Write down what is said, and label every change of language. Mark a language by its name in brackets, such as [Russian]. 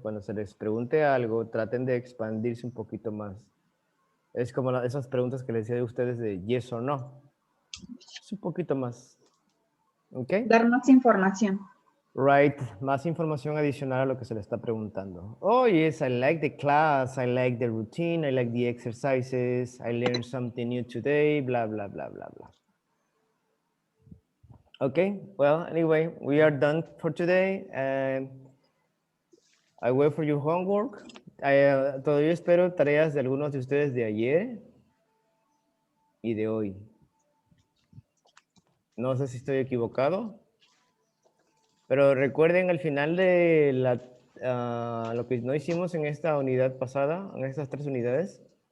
[Spanish] Cuando se les pregunte algo, traten de expandirse un poquito más. Es como esas preguntas que les decía de ustedes de [English] yes or no. [Spanish] Es un poquito más. ¿Ok? Dar más información. [English] Right. [Spanish] Más información adicional a lo que se le está preguntando. [English] Oh, yes, I like the class. I like the routine. I like the exercises. I learned something new today. Blah, blah, blah, blah, blah. Okay, well, anyway, we are done for today. I wait for your homework. [Spanish] Todavía espero tareas de algunos de ustedes de ayer y de hoy. No sé si estoy equivocado, pero recuerden al final de lo que no hicimos en esta unidad pasada, en estas 3 unidades.